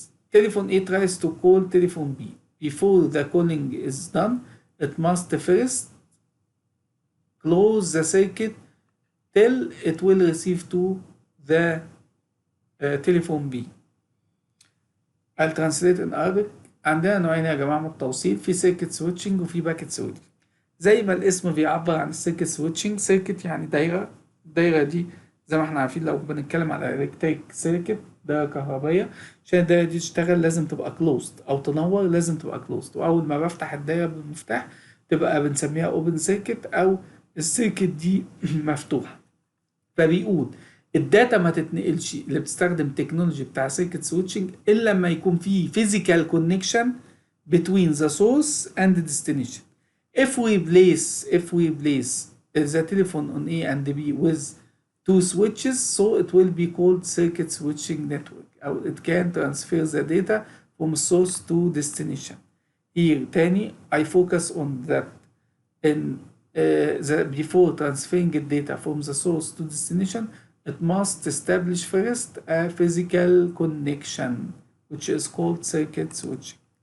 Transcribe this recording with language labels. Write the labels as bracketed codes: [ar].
[en] Telephone A tries to call telephone B. Before the calling is done, it must first close the circuit till it will receive to the telephone B. I'll translate in Arabic. [ar] عندنا نوعين يا جماعة من التوصيل، في سيركت سويتشنج وفي باكيت سويتشنج. زي ما الاسم بيعبر عن السيركت سويتشنج، سيركت يعني دايرة، الدايرة دي زي ما احنا عارفين لو بنتكلم على الكتريك سيركت، دايرة كهربائية، عشان الدايرة دي تشتغل لازم تبقى كلوزد أو تنور لازم تبقى كلوزد، وأول ما بفتح الدايرة بالمفتاح تبقى بنسميها اوبن سيركت أو السيركت دي مفتوحة. فبيقول الداتا ما تتنقلش اللي بتستخدم تكنولوجي بتاع سيركت سويتشنج الا لما يكون في physical connection between the source and the destination. [en] If we place the telephone on A and B with two switches, so it will be called circuit switching network. أو it can transfer the data from source to destination. Here تاني I focus on that in before transferring the data from the source to destination, it must establish first a physical connection, which is called circuit switching.